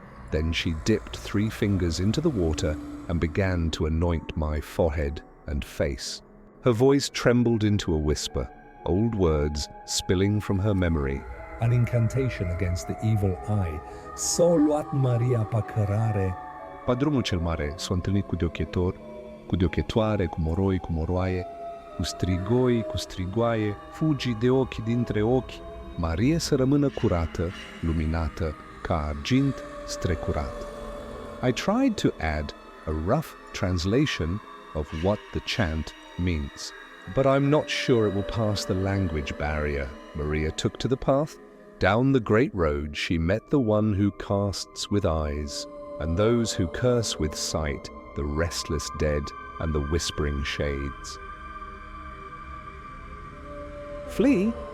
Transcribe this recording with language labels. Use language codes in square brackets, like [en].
[en] Then she dipped 3 fingers into the water and began to anoint my forehead and face. Her voice trembled into a whisper, old words spilling from her memory. An incantation against the evil eye. [ro] S-o luat Maria pa cărare. Pe drumul cel mare s-a întâlnit cu deochetor, cu deochetoare, cu moroi, cu moroaie, cu strigoi, cu strigoaie, fugi de ochi dintre ochi. Marie să rămână curată, luminată, ca argint strecurat. [en] I tried to add a rough translation of what the chant means, but I'm not sure it will pass the language barrier. Maria took to the path. Down the great road she met the one who casts with eyes, and those who curse with sight, the restless dead and the whispering shades. Flee?